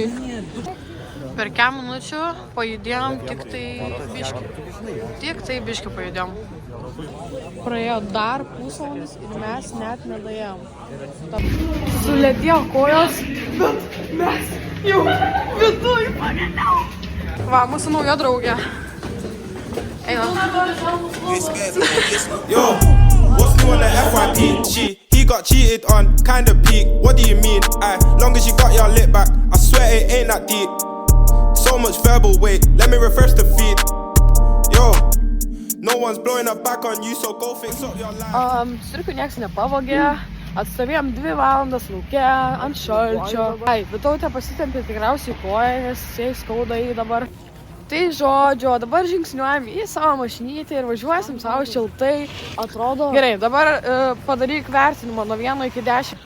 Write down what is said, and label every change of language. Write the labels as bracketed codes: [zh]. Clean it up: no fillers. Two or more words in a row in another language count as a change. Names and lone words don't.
[lt] Per 4 minučių pajudėjom tik tai biški pajudėjom. Praėjo dar pusvalandis ir mes net nedaėjom. Sulėtėjo kojos, bet mes jau viduj pagaliau. Va, mūsų nauja draugė. Einam. [en] Yo, what's new on the FYP? He got cheated on, kinda peak. What do you mean? Long as you got your lip back, I swear it ain't that deep. So much verbal weight, let me reverse the feed. Yo, no one's blowing up back on you, so go fix up your life. [lt] Striukių nieks nepavogė. Atstovėjom 2 valandas lauke, ant šalčio. Ai, Vitautė pasitempė tikriausiai koją, nes jai skauda į dabar. Tai žodžio, dabar žingsniuojam į savo mašinytę ir važiuosim savo šiltai. Atrodo. Gerai, dabar padaryk vertinimą nuo 1 iki 10.